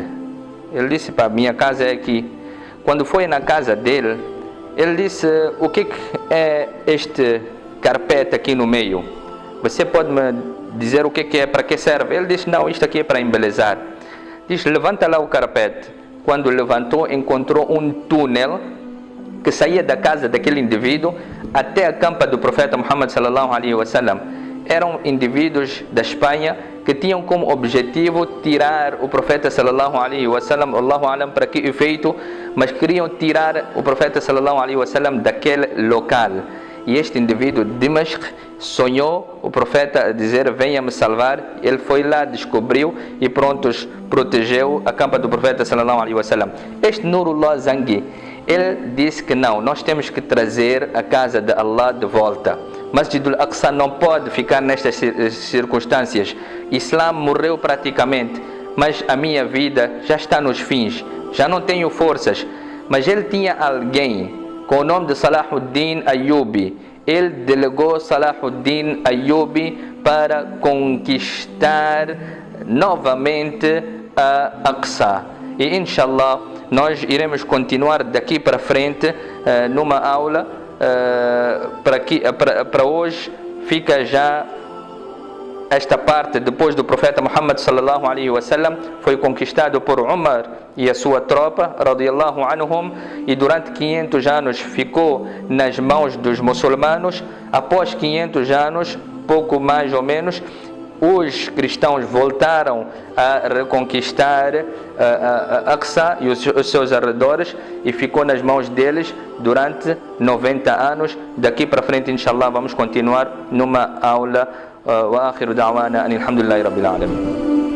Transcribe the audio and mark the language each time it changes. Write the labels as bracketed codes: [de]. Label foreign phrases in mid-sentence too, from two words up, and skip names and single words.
[pt] Ele disse: para minha casa é aqui. Quando foi na casa dele, ele disse: o que é este carpete aqui no meio? Você pode me dizer o que é, para que serve? Ele disse: não, isto aqui é para embelezar. Diz: levanta lá o carpete. Quando levantou, encontrou um túnel que saía da casa daquele indivíduo até a campa do profeta Muhammad [ar] صلى الله عليه وسلم. [pt] Eram indivíduos da Espanha que tinham como objetivo tirar o profeta [ar] صلى الله عليه وسلم, الله أعلم [pt] para que efeito, mas queriam tirar o profeta [ar] صلى الله عليه وسلم [pt] daquele local. E este indivíduo de Dimashq sonhou o profeta a dizer: venha-me salvar. Ele foi lá, descobriu e prontos, protegeu a campa do profeta [ar] صلى الله عليه وسلم. [pt] Este Nurullah Zangi, ele disse que não, nós temos que trazer a casa de Allah de volta. Masjidul Aqsa não pode ficar nestas circunstâncias. Islã morreu praticamente, mas a minha vida já está nos fins, já não tenho forças. Mas ele tinha alguém com o nome de Salahuddin Ayyubi. Ele delegou Salahuddin Ayyubi para conquistar novamente a Aqsa. E inshallah nós iremos continuar daqui para frente numa aula. Para hoje fica já esta parte. Depois do profeta Muhammad [ar] صلى الله عليه وسلم, [pt] foi conquistado por Umar e a sua tropa [ar] رضي الله عنهم, [pt] e durante 500 anos ficou nas mãos dos muçulmanos. Após 500 anos, pouco mais ou menos, os cristãos voltaram a reconquistar Aqsa e os seus arredores, e ficou nas mãos deles durante 90 anos. Daqui para frente, inshallah, vamos continuar numa aula. [ar] وآخر دعوانا أن الحمد لله رب العالمين.